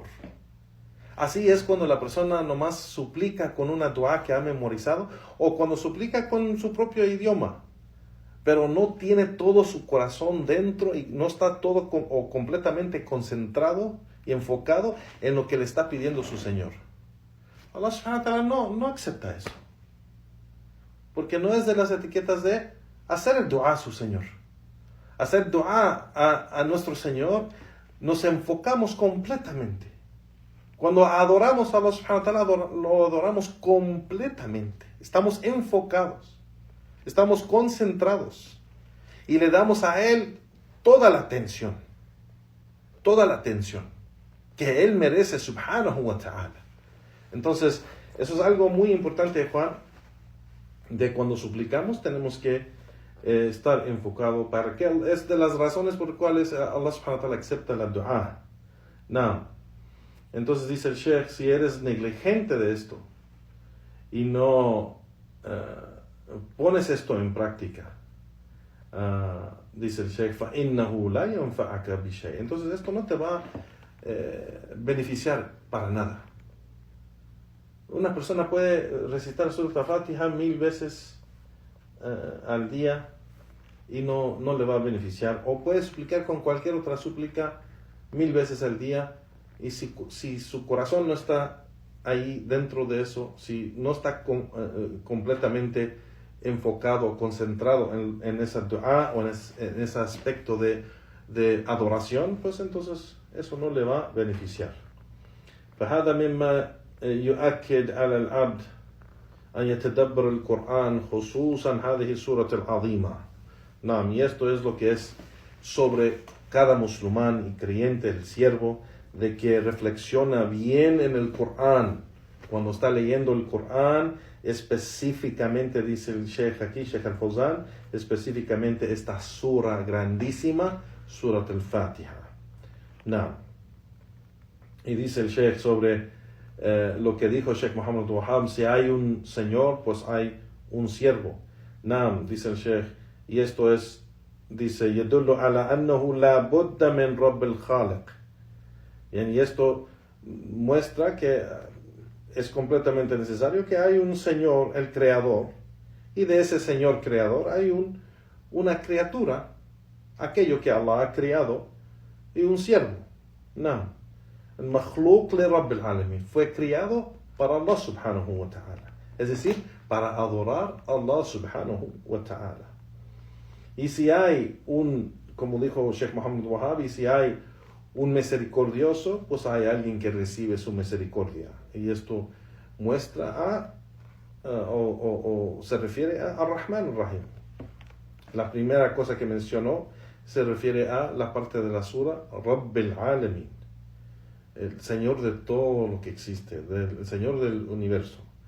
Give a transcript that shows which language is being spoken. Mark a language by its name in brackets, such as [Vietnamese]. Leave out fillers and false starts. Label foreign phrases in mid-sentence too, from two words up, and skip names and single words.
[Spanish] Así es cuando la persona nomás suplica con una dua que ha memorizado o cuando suplica con su propio idioma, pero no tiene todo su corazón dentro y no está todo o completamente concentrado y enfocado en lo que le está pidiendo su Señor. [Arabic] الله سبحانه وتعالى [Spanish] no acepta eso, porque no es de las etiquetas de hacer el dua a su Señor. Hacer dua a nuestro Señor, nos enfocamos completamente. Cuando adoramos a [Arabic] الله سبحانه وتعالى, [Spanish] lo adoramos completamente. Estamos enfocados, estamos concentrados y le damos a Él toda la atención que Él merece [Arabic] سبحانه وتعالى. [Spanish] Entonces, eso es algo muy importante, Juan, de cuando suplicamos tenemos que estar enfocado para que es de las razones por las cuales [Arabic] الله سبحانه وتعالى [Spanish] acepta la dua. Entonces dice el Sheikh, si eres negligente de esto y no pones esto en práctica, dice el Sheikh, [Arabic] فَإِنَّهُ لَا يَنْفَعَكَ بِشَيْءٍ. [Spanish] Entonces esto no te va a beneficiar para nada. Una persona puede recitar Surah Al-Fatiha 1000 veces al día y no le va a beneficiar, o puede suplicar con cualquier otra súplica 1000 veces al día. Y si su corazón no está ahí dentro de eso, si no está completamente enfocado, concentrado en esa dua o en ese aspecto de adoración, pues entonces eso no le va a beneficiar. [Arabic] فهذا مما يؤكد على العبد أن يتدبر القرآن خصوصا هذه السورة العظيمة. [Spanish] Y esto es lo que es sobre cada musulmán y creyente, el siervo, de que reflexiona bien en el Corán. Cuando está leyendo el Corán, específicamente, dice el Sheikh aquí, Sheikh Al-Fawzan, específicamente esta sura grandísima, Surat Al-Fatiha. Y dice el Sheikh sobre lo que dijo Sheikh Muhammad Wahab, si hay un señor, pues hay un siervo. Dice el Sheikh, y esto es, dice, [Arabic] يدل على أنه لا بد من رب الخالق. [Spanish] Y esto muestra que es completamente necesario que hay un Señor, el Creador, y de ese Señor Creador hay una criatura, aquello que Allah ha creado, y un siervo. El [Arabic] مخلوق لرب العالمين [Spanish] fue criado para [Arabic] الله سبحانه وتعالى, [Spanish] es decir, para adorar a [Arabic] الله سبحانه وتعالى. [Spanish] Y si hay como dijo Sheikh Muhammad Wahab, y si hay un misericordioso, pues hay alguien que recibe su misericordia. Y esto muestra o se refiere a [Arabic] الرحمن الرحيم. [Spanish] La primera cosa que mencionó se refiere a la parte de la sura [Arabic] رب العالمين, [Spanish] el Señor de todo lo que existe, el Señor del universo.